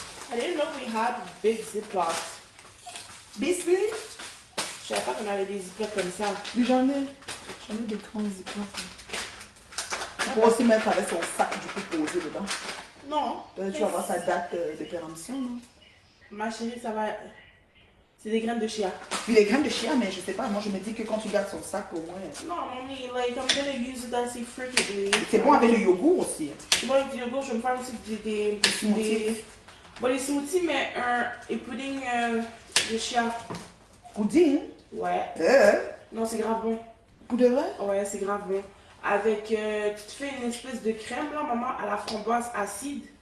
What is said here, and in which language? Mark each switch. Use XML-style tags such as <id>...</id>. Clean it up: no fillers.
<en>I didn't know we had big ziplocs.</en> <fr>Biscuit? Je savais pas qu'on avait des ziplocs comme ça. J'en ai des grands ziplocs. Tu pourras aussi mettre avec son sac du coup posé dedans. Non. Tu vas avoir sa date de péremption, non? Ma chérie, ça va. C'est des graines de chia. Puis les graines de chia, mais je sais pas, moi je me dis que quand tu gardes son sac au moins.</fr> <en>Non, mommy, like, I'm gonna use it as a freaking.</en> <fr>C'est bon avec le yogourt aussi. Moi, avec du yogourt, je vais me faire aussi des bon, les smoothies, mais un pudding de chia. Pudding? Ouais. Non, c'est grave bon. Pour de vrai? Ouais, c'est grave bon. Avec, tu te fais une espèce de crème, là, maman, à la framboise acide.</fr>